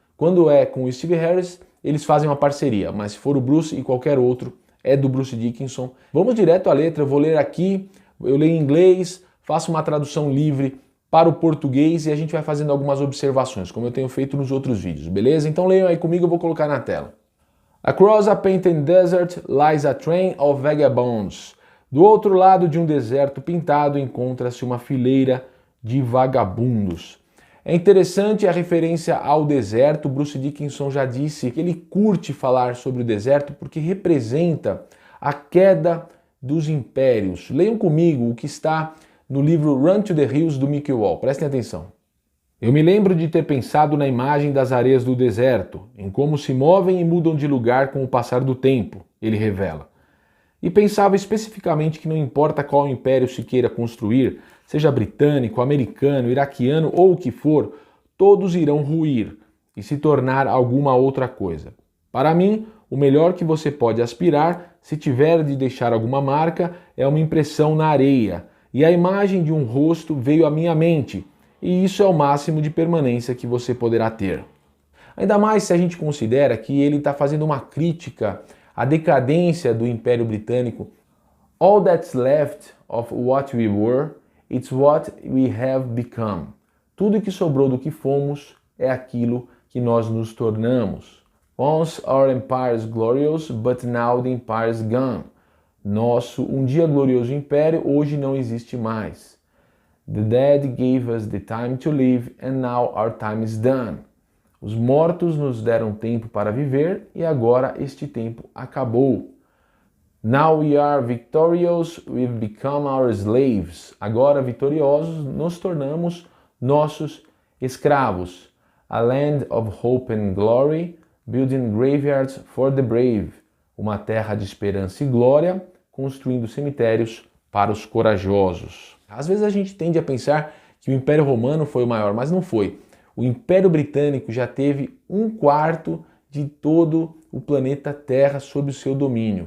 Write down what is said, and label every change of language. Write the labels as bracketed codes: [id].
[pt] Quando é com o Steve Harris, eles fazem uma parceria, mas se for o Bruce e qualquer outro, é do Bruce Dickinson. Vamos direto à letra, eu vou ler aqui, eu leio em inglês, faço uma tradução livre para o português e a gente vai fazendo algumas observações, como eu tenho feito nos outros vídeos, beleza? Então leiam aí comigo, eu vou colocar na tela. [en] Across a painted desert lies a train of vagabonds. [pt] Do outro lado de um deserto pintado encontra-se uma fileira de vagabundos. É interessante a referência ao deserto. Bruce Dickinson já disse que ele curte falar sobre o deserto porque representa a queda dos impérios. Leiam comigo o que está no livro Run to the Hills do Mickey Wall. Prestem atenção. Eu me lembro de ter pensado na imagem das areias do deserto, em como se movem e mudam de lugar com o passar do tempo, ele revela. E pensava especificamente que não importa qual império se queira construir, seja britânico, americano, iraquiano ou o que for, todos irão ruir e se tornar alguma outra coisa. Para mim, o melhor que você pode aspirar, se tiver de deixar alguma marca, é uma impressão na areia. E a imagem de um rosto veio à minha mente, e isso é o máximo de permanência que você poderá ter. Ainda mais se a gente considera que ele está fazendo uma crítica à decadência do Império Britânico. [en] All that's left of what we were, it's what we have become. [pt] Tudo que sobrou do que fomos é aquilo que nós nos tornamos. [en] Once our empire's glorious, but now the empire's gone. [pt] Nosso um dia glorioso império hoje não existe mais. [en] The dead gave us the time to live and now our time is done. [pt] Os mortos nos deram tempo para viver e agora este tempo acabou. [en] Now we are victorious, we've become our slaves. [pt] Agora vitoriosos, nos tornamos nossos escravos. [en] A land of hope and glory, building graveyards for the brave. [pt] Uma terra de esperança e glória, construindo cemitérios para os corajosos. Às vezes a gente tende a pensar que o Império Romano foi o maior, mas não foi. O Império Britânico já teve 1/4 de todo o planeta Terra sob o seu domínio.